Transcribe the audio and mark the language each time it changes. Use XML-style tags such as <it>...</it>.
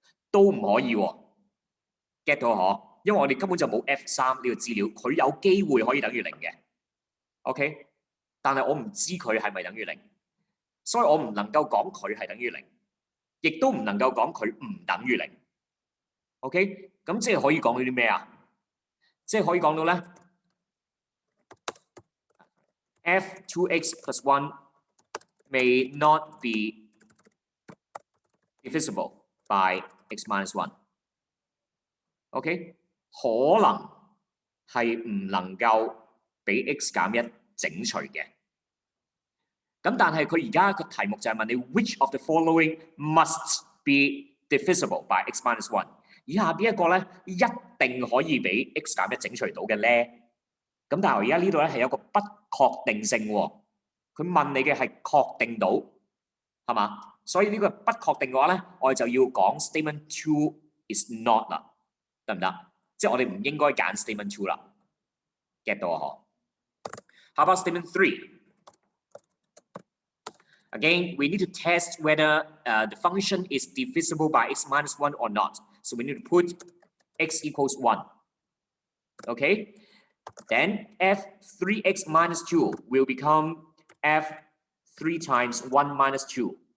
<yue>都唔可以喎 ，get 到嗬？因為我哋根本就冇 F3 呢個資料，佢有機會可以等於0嘅 ，OK？但係我唔知佢係咪等於0，所以我唔能夠講佢係等於0，亦都唔能夠講佢唔等於0。 OK？ 咁即係可以講到啲咩啊？即係可以講到咧 ， f2x plus 1 may not be divisible by x minus 1。 OK？ 可能係唔能夠俾 x 減1整除嘅。咁但係佢而家個題目就係問你 which of the following must be divisible by x minus 1？以下邊一個咧一定可以俾 x 減1整除到嘅咧？咁但係我而家呢度咧係有個不確定性喎。佢問你嘅係確定到係嘛？所以呢個不確定嘅話咧，我哋就要講 statement 2 is not 啦，得唔得？即係我哋唔應該揀 statement 2啦 ，get 到啊？</yue> <en>嗬 ？How about statement 3? Again, we need to test whether the function is divisible by x minus 1 or not. So we need to put x equals 1. Okay? Then f3x minus 2 will become f3 times 1 minus 2.</en>